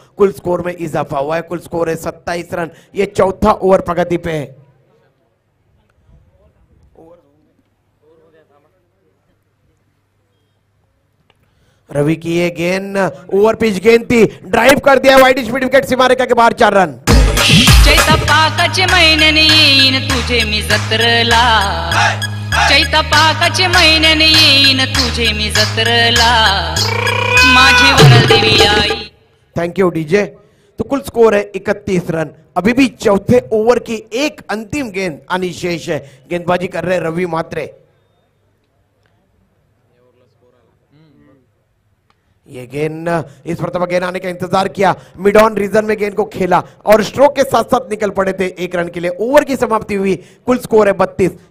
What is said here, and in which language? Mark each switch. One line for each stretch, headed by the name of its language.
Hindi: कुल स्कोर में इजाफा हुआ है। कुल स्कोर है 27 रन। ये चौथा ओवर प्रगति पे है। रवि की ये गेंद ओवर पिच गेंद थी, ड्राइव कर दिया वाइड स्पीड विकेट सीमा रेखा के बाहर 4 रन।
Marathi: चैता पाकाचे महिन्याने येईन तुझे मी जत्रला, चैता पाकाचे महिन्याने येईन तुझे मी जत्रला, माझी वनदेवी आई।
Hindi: Thank you DJ. तो कुल स्कोर है 31 रन। अभी भी चौथे ओवर की एक अंतिम गेंद आनी शेष है। गेंदबाजी कर रहे रवि मात्रे। ये गेंद इस मरतबा गेंद आने का इंतजार किया, मिड ऑन रीजन में गेंद को खेला और स्ट्रोक के साथ साथ निकल पड़े थे 1 रन के लिए। ओवर की समाप्ति हुई। कुल स्कोर है 32।